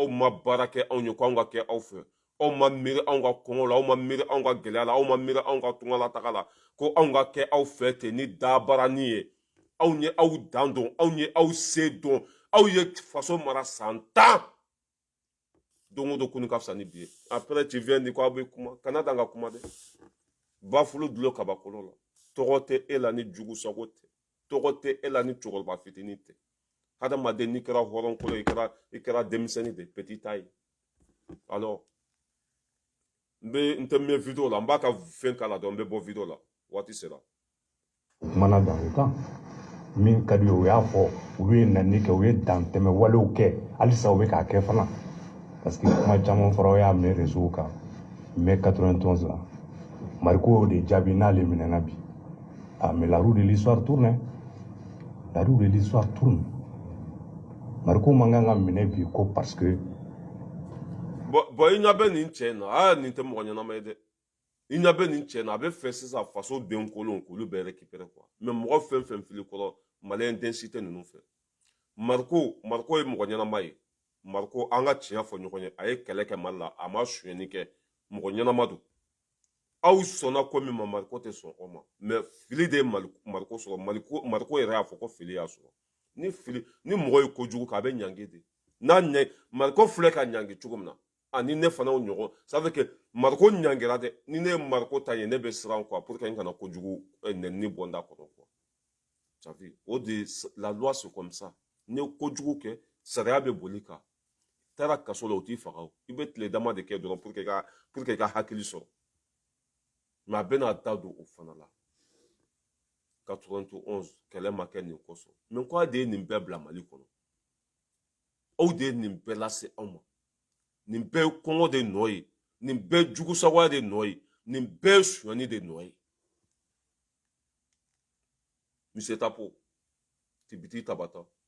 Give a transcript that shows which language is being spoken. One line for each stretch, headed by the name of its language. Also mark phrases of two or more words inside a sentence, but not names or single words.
Bambara: ma baara kɛ anw ye ko anw ka kɛ aw fɛ aw ma miiri anw ka kɔngɔ la aw ma miiri anw ka gɛlɛya la aw ma miiri anw ka tungalataga la ko anw ka kɛ aw fɛ ten ni dabaranin ye aw ye aw dan dɔn aw ye aw se dɔn aw ye faso mara san 10 don o don ko ni ka fisa ni bi ye
French: après tu viens
Bambara: di ko aw bɛ kuma kana dan ka kuma dɛ bafulu dulon kabakolo la tɔgɔ tɛ e la ni jugu sago tɛ tɔgɔ tɛ e la ni cɛkɔrɔba fitinin tɛ hadamaden n'i kɛra hɔrɔnkolo i kɛra denmisɛnnin
French: de petit taille alors
Bambara: Nte me vidéo la mbaka fen kala don be bo vidéo la wati sera mana
French: dans le temps
Bambara: min ka di o y'a fɔ olu ye nani kɛ u ye dantɛmɛ walew kɛ halisa u bɛ k'a kɛ fana
French: parce que
Bambara: kuma caman fɔra o y'a minɛ réseau kan mai 91 la Mariko y'o de jaabi n'ale minɛna bi
French: ah mais la roue de l'histoire tourne hein. La roue de l'histoire tourne
Bambara: Mariko man kan ka minɛ bi ko
French: parce que
Bambara: bon i ɲa bɛ nin cɛ na a nin tɛ mɔgɔ ɲɛnama ye dɛ i ɲa bɛ nin cɛ na a bɛ fɛ sisan faso den kolon k'olu bɛɛ
French: récupérer quoi mais
Bambara: mɔgɔ fɛn fɛn fili kɔrɔ maliyɛn den si tɛ ninnu fɛ Mariko ye mɔgɔ ɲɛnama ye Mariko an ka tiɲɛ fɔ ɲɔgɔn ye a ye kɛlɛ kɛ Mali la a ma sonyɛni kɛ mɔgɔ ɲɛnama don aw sɔnna ko min ma Mariko tɛ sɔn o ma mais fili de ye Mariko sɔrɔ Mariko yɛrɛ y'a fɔ ko fili y'a sɔrɔ ni mɔgɔ ye kojugu kɛ a bɛ ɲangi de n'a ɲɛ Mariko filɛ ka ɲangi cogo min na ani ne fana ɲɔgɔn
French: ça veut que
Bambara: Mariko ɲangira dɛ ni ne ye Mariko ta ye ne bɛ siran
French: quoi pour que
Bambara: n kana kojugu nɛnini bɔ n da kɔnɔ
French: quoi ça veut
Bambara: o de
French: la loi c'est comme ça
Bambara: ni ye kojugu kɛ sariya bɛ boli kan taara kaso la o t'i faga o i bɛ tile dama de kɛ dɔrɔn
French: pour que
Bambara: i ka hakili sɔrɔ mais a bɛna da don o fana la 91 kɛlɛ ma kɛ nin kosɔn mais ko a de ye nin bɛɛ bila Mali kɔnɔ aw de ye nin bɛɛ lase anw ma nin bɛɛ ye kɔngɔ de nɔ ye nin bɛɛ ye jugusagoya de nɔ ye nin bɛɛ ye sonyani de nɔ ye Monsieur Tapo Tibiti Tabata